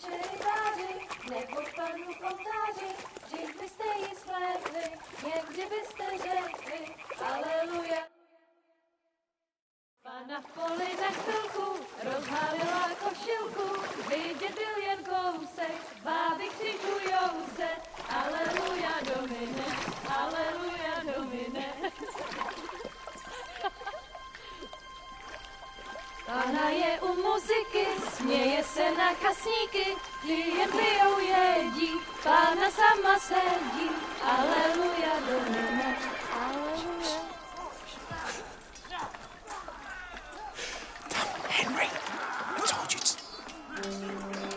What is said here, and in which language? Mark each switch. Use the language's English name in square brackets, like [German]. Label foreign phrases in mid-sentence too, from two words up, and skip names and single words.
[Czech] Pana v poli na chvilku rozhálila košilku, vidět byl jen kousek, báby křižujou se, [Latin] aleluja domine, aleluja domine. [Czech] Pana je u muziky, směje se na kasníky, jen pijou jedí, Pána sama sedí, [Latin] aleluja domine, [Czech] aleluja. [English] Henry, I told you to...